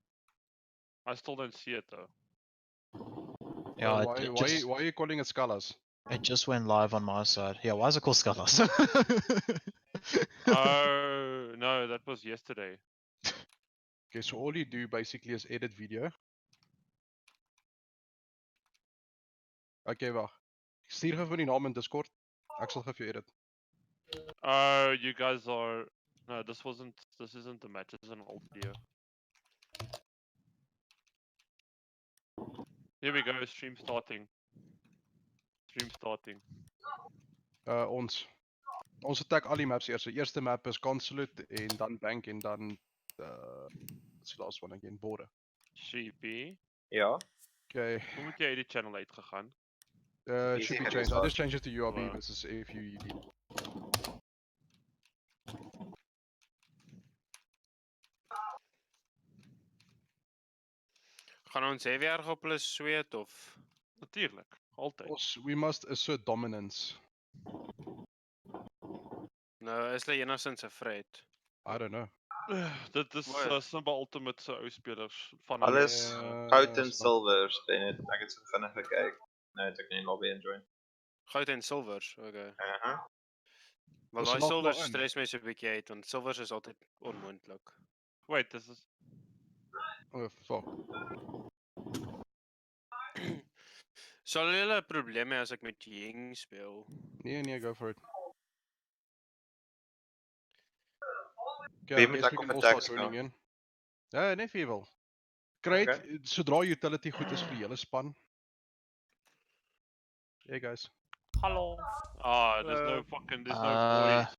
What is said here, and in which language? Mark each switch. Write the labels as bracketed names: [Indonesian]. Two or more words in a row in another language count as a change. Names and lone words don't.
[English] I still don't see it though. Yeah, why are you calling it Scalars? It just went live on my side. Yeah, why is it called Scuttles? Oh no, that was yesterday. Okay, so all you do basically is edit video. [Afrikaans] Okay, wag. Stuur gou vir die naam in Discord. Ek sal gou vir jou edit. [English] Oh, you guys are. No, this wasn't. This isn't the match. This is an old video. Here we go. Stream starting. Stream starting. [Afrikaans] Ons attack al die maps eers. Die eerste map is Consulate en dan Bank en dan [English] what's the last one again? [Afrikaans] Border. Sheepy. Ja. Okay. Hoe moet jy die channel uitgegaan? [English] It should be changed. I just changed it to URB Wow. versus FUUD. [Afrikaans] Gaan ons heavy erg op hulle sweet of Natuurlijk. Altyd. [English] We must assert dominance. [Afrikaans] nou is hulle enigstens afraid? [English] I don't know. [Afrikaans] Dit is Wat? Simba Ultimate se ou spelers van Alles goud en snap. silvers. Ek het so vinnig gekyk. Nou het ek in die lobby injoin. Goud en silvers, okay. Maar Is daai er nog silvers maar in? stres my so 'n bietjie uit want silvers is altyd onmoontlik. [English] Wait, this is Oh, fuck. [Afrikaans] Sal julle 'n probleem hê as ek met Ying speel? Nee, [English] go for it. [Afrikaans] Wie [English] Okay, I [Afrikaans] moet [English] guess [Afrikaans] ek [English] we [Afrikaans] op [English] can all [Afrikaans] attack [English] start joining [Afrikaans] speel? in. Ja, net wie wil. Great, Okay. sodra utility goed is vir die hele span. [English] Hey guys. [Afrikaans] Hallo. [English] Ah, there's no fucking there's no Uh, boys.